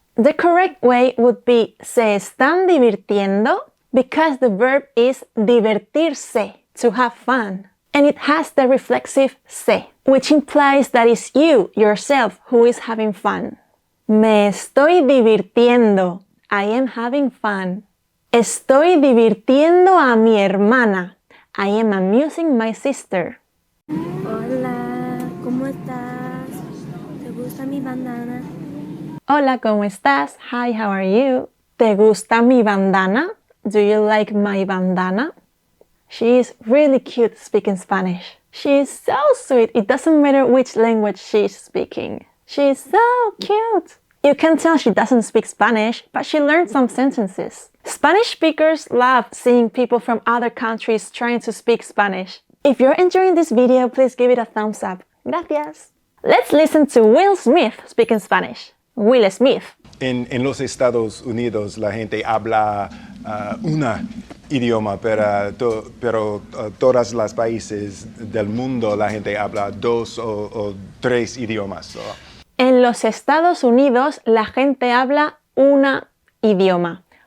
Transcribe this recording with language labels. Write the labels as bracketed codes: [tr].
[en] The correct way would be [es] ¿Se están divirtiendo? [en] Because the verb is divertirse, to have fun. And it has the reflexive se, which implies that it's you, yourself, who is having fun. [es] Me estoy divirtiendo. [en] I am having fun. [es] Estoy divirtiendo a mi hermana. [en] I am amusing my sister. [es] Hola, ¿cómo estás? ¿Te gusta mi bandana? Hola, ¿cómo estás? [en] Hi, how are you? [es] ¿Te gusta mi bandana? [en] Do you like my bandana? She is really cute speaking Spanish. She is so sweet. It doesn't matter which language she is speaking. She is so cute. You can tell she doesn't speak Spanish, but she learned some sentences. Spanish speakers love seeing people from other countries trying to speak Spanish. If you're enjoying this video, please give it a thumbs up. Gracias. Let's listen to Will Smith speaking Spanish. Will Smith. [es] En los Estados Unidos la gente habla una idioma, pero todos los países del mundo la gente habla 2 o 3 idiomas. En los Estados Unidos la gente habla una idioma.